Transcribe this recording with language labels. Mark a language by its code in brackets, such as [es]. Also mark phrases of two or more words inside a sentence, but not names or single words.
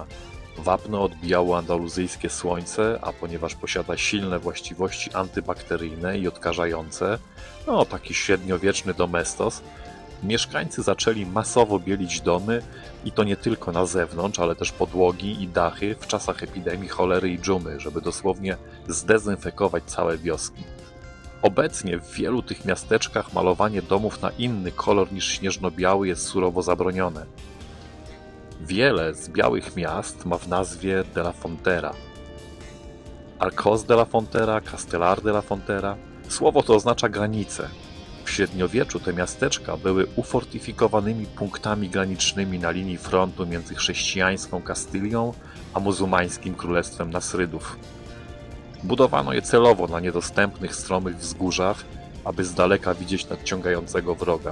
[pl] Wapno odbijało andaluzyjskie słońce, a ponieważ posiada silne właściwości antybakteryjne i odkażające, taki średniowieczny domestos, mieszkańcy zaczęli masowo bielić domy i to nie tylko na zewnątrz, ale też podłogi i dachy w czasach epidemii cholery i dżumy, żeby dosłownie zdezynfekować całe wioski. Obecnie w wielu tych miasteczkach malowanie domów na inny kolor niż śnieżno-biały jest surowo zabronione. Wiele z białych miast ma w nazwie de la Frontera. Arcos de la Frontera, Castelar de la Frontera. Słowo to oznacza granice. W średniowieczu te miasteczka były ufortyfikowanymi punktami granicznymi na linii frontu między chrześcijańską Kastylią a muzułmańskim królestwem Nasrydów. Budowano je celowo na niedostępnych stromych wzgórzach, aby z daleka widzieć nadciągającego wroga.